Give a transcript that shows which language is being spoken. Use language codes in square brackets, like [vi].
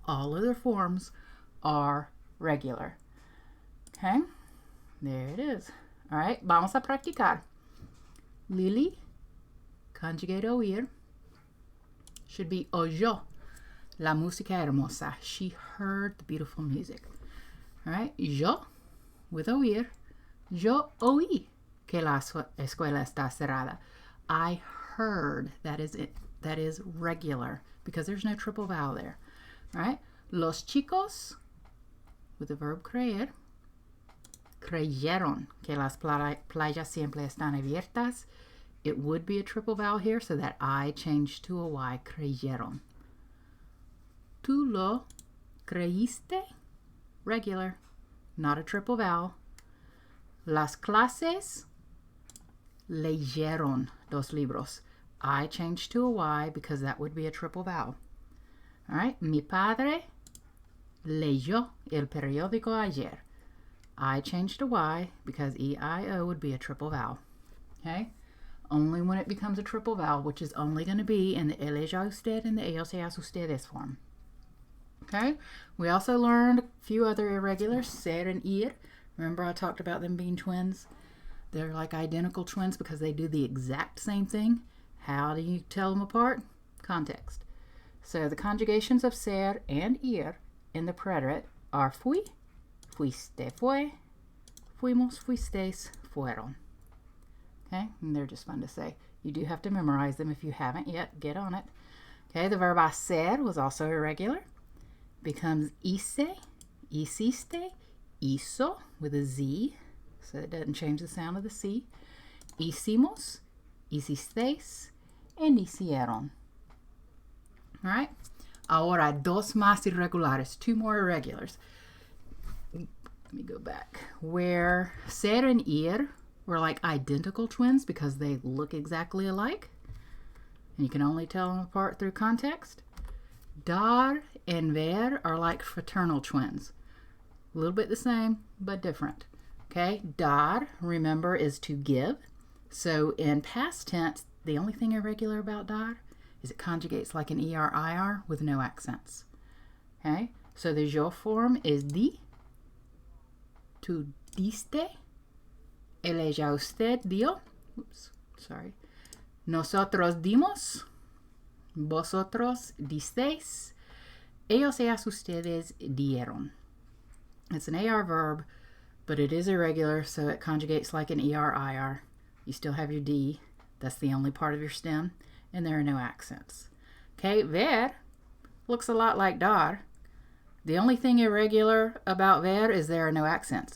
[en] All other forms are regular. Okay, there it is. All right, [es] vamos a practicar. Lily, [en] conjugate oír, should be [es] oyó la música hermosa. [en] She heard the beautiful music. [es] All right, yo, with oír, yo oí que la escuela está cerrada. [en] I heard, that is it. That is regular because there's no triple vowel there. [es] All right, los chicos, [en] with the verb creer, [es] creyeron que las playas siempre están abiertas. [en] It would be a triple vowel here, so that I changed to a Y, creyeron. [es] Tú lo creíste, [en] regular, not a triple vowel. [es] Las clases leyeron dos libros. [en] I changed to a Y because that would be a triple vowel. [es] All right, mi padre leyó el periódico ayer. [en] I changed to Y because E-I-O would be a triple vowel. Okay? Only when it becomes a triple vowel, which is only going to be in the él, ella, usted, and the ellos, ellas, ustedes form. Okay? We also learned a few other irregulars, ser and ir. Remember I talked about them being twins? They're like identical twins because they do the exact same thing. How do you tell them apart? Context. So the conjugations of ser and ir in the preterite are [es] fui, fuiste, fue, fuimos, fuisteis, fueron. [en] Okay, and they're just fun to say. You do have to memorize them if you haven't yet. Get on it. Okay, the verb hacer was also irregular. Becomes hice, hiciste, hizo with a Z, so it doesn't change the sound of the C. Hicimos, hicisteis, and hicieron. All right. [es] Ahora dos más irregulares, [en] two more irregulars. Let me go back. Where ser and ir were like identical twins because they look exactly alike, and you can only tell them apart through context. Dar and ver are like fraternal twins. A little bit the same, but different. Okay, dar, remember, is to give. So in past tense, the only thing irregular about dar is it conjugates like an ER-IR with no accents. Okay, so the yo form is di, tú diste, él, ella, usted dio. Oops, sorry. [es] Nosotros dimos, vosotros disteis, ellos, ellas, ustedes dieron. [en] It's an AR verb, but it is irregular, so it conjugates like an ER-IR. You still have your D. That's the only part of your stem, and there are no accents. Okay, ver looks a lot like dar. The only thing irregular about ver is there are no accents.